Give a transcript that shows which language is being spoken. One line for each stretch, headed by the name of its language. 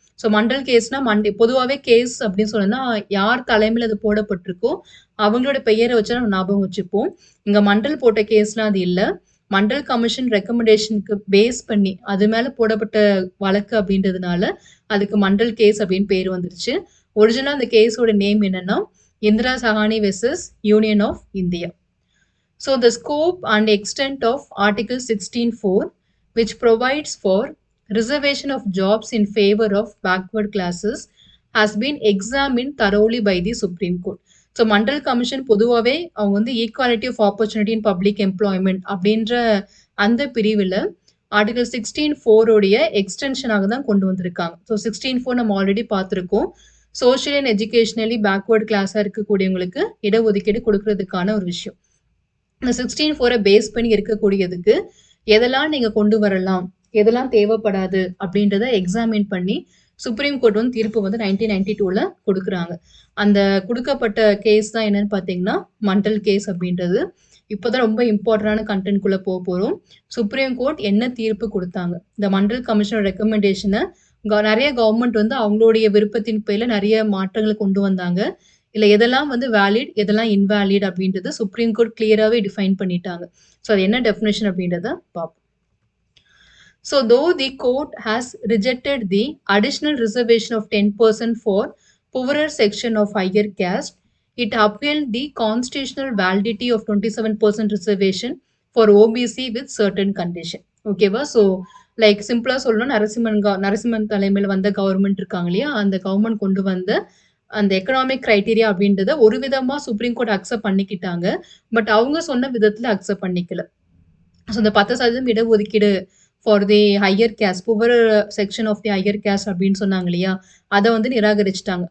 Tamil: So Mandal கேஸ்னா பொதுவாகவே case அப்படின்னு சொன்னா யார் தலைமையில் அது போடப்பட்டிருக்கோ அவங்களோட பெயரை வச்சு நம்ம ஞாபகம் வச்சுப்போம். இங்க மண்டல் போட்ட கேஸ்லாம் அது இல்லை. மண்டல் கமிஷன் ரெக்கமெண்டேஷனுக்கு பேஸ் பண்ணி அது மேல போடப்பட்ட வழக்கு அப்படின்றதுனால அதுக்கு மண்டல் கேஸ் அப்படின்னு பேர் வந்துருச்சு. ஒரிஜினலா அந்த கேஸோட நேம் என்னன்னா Indira Sawhney versus union of India.
English: So the scope and extent of Article 16(4), which provides for reservation of jobs in favor of backward classes, has been examined thoroughly by the Supreme Court.
Tamil: So Mandal commission பொதுவாகவே அவங்க வந்து
English: equality of opportunity in public employment
Tamil: அப்படின்ற அந்த பிரிவில் article 16(4) எக்ஸ்டென்ஷனாக தான் கொண்டு வந்திருக்காங்க. So 16(4) நம்ம ஆல்ரெடி பார்த்துருக்கோம்.
English: social and educationally backward
Tamil: கிளாஸாக இருக்கக்கூடியவங்களுக்கு இடஒதுக்கீடு கொடுக்கறதுக்கான ஒரு விஷயம். இந்த 16(4) பேஸ் பண்ணி இருக்கக்கூடியதுக்கு எதெல்லாம் நீங்க கொண்டு வரலாம், எதெல்லாம் தேவைப்படாது அப்படின்றத எக்ஸாமின் பண்ணி சுப்ரீம் கோர்ட் வந்து தீர்ப்பு வந்து 1992ல கொடுக்குறாங்க. அந்த கொடுக்கப்பட்ட கேஸ் தான் என்னன்னு பார்த்தீங்கன்னா மண்டல் கேஸ் அப்படின்றது. இப்போதான் ரொம்ப இம்பார்ட்டன்டான கண்டென்ட்குள்ள போறோம். சுப்ரீம் கோர்ட் என்ன தீர்ப்பு கொடுத்தாங்க, இந்த மண்டல் கமிஷனோட ரெக்கமெண்டேஷனை நிறைய கவர்மெண்ட் வந்து அவங்களுடைய விருப்பத்தின் பேர்ல நிறைய மாற்றங்களை கொண்டு வந்தாங்க. இல்ல எதெல்லாம் வந்து வேலிட், எதெல்லாம் இன்வேலிட் அப்படின்றது சுப்ரீம் கோர்ட் கிளியராகவே டிஃபைன் பண்ணிட்டாங்க. ஸோ அது என்ன டெஃபினேஷன் அப்படின்றத பார்ப்போம்.
English: So though the court has rejected the additional reservation of 10% for poorer section of higher caste, it upheld the constitutional validity of 27% reservation for OBC with certain condition.
Tamil: ஓகேவா? So like சிம்பிளா சொல்லணும், நரசிம்மன் தலைமையில் வந்த government இருக்காங்க இல்லையா, அந்த government கொண்டு வந்த அந்த எக்கனாமிக் கிரைட்டீரியா அப்படின்றத ஒரு விதமா சுப்ரீம் கோர்ட் அக்செப்ட் பண்ணிக்கிட்டாங்க. பட் அவங்க சொன்ன விதத்துல அக்செப்ட் பண்ணிக்கல. ஸோ இந்த 10% இடஒதுக்கீடு
English: for the higher caste,
Tamil: poor section of the higher caste அப்படின்னு சொன்னாங்க இல்லையா, அதை வந்து நிராகரிச்சிட்டாங்க.